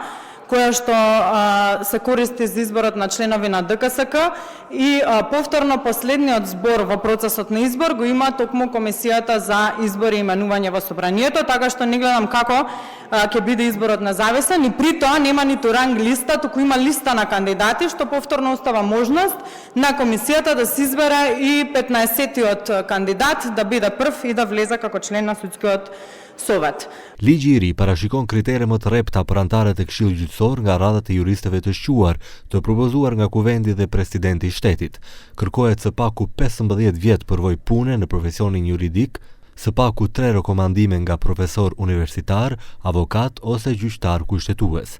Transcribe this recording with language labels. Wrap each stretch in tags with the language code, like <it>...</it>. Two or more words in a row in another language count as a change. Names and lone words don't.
<mk>која што се користи за изборот на членови на ДКСК и повторно последниот збор во процесот на избор го има токму Комисијата за избори и именување во собранието, така што не гледам како ќе биде изборот независен и при тоа нема ниту ранг листа, туку има листа на кандидати, што повторно остава можност на Комисијата да се избере и 15-тиот кандидат да биде прв и да влезе како член на судскиот совет.</mk> <sq>Ligji i ri parashikon kritere më të rrepta për antarët e Këshillit Gjyqësor nga radhat e juristëve të shquar, të propozuar nga Kuvendi dhe Presidenti i Shtetit. Kërkohet së paku 15 vjet përvojë pune në profesionin juridik, së paku 3 rekomandime nga profesor universitar, avokat ose gjyqtar kushtetues.</sq>